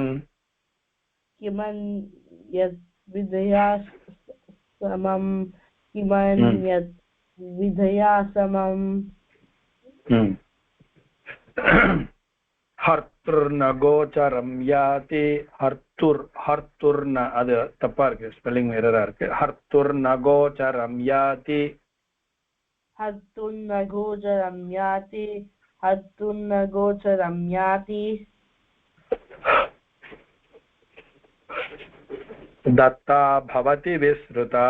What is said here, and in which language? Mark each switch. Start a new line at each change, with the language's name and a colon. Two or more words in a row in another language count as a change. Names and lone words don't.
Sanskrit: किमन्यद्विद्यया समम् किमन्यद्विद्यया समम् हर्तुर्नगोचरं याति हर्तुर्न
Tamil: அது தப்பா இருக்கு, ஸ்பெல்லிங் எரரா இருக்கு.
Sanskrit: हर्तुर्नगोचरं याति हर्तुर्नगोचरं याति हर्तुर्नगोचरं याति दत्ता भवति विस्तृता